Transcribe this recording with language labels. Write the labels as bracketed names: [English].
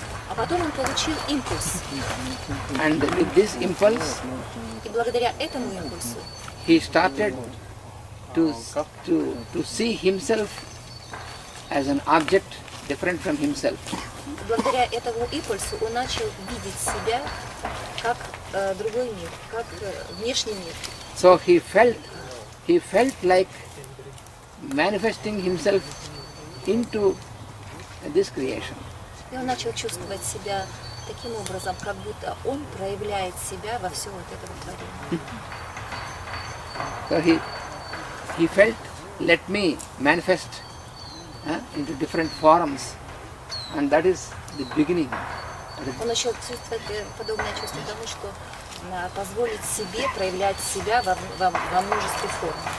[Russian] А потом он получил импульс. [English] And with this impulse, [Russian] И благодаря этому импульсу [English] he started to see himself as an object different from himself. [Russian] благодаря этому импульсу он начал видеть себя как другой мир, как внешний мир. [English] So he felt like manifesting himself into this creation. [Russian] И он начал чувствовать себя таким образом, как будто он проявляет себя во всем вот этом творении. [English] So he felt, let me manifest into different forms, and that is the beginning [Russian] Он еще чувствует подобное чувство тому, что позволить себе проявлять себя во множестве форм.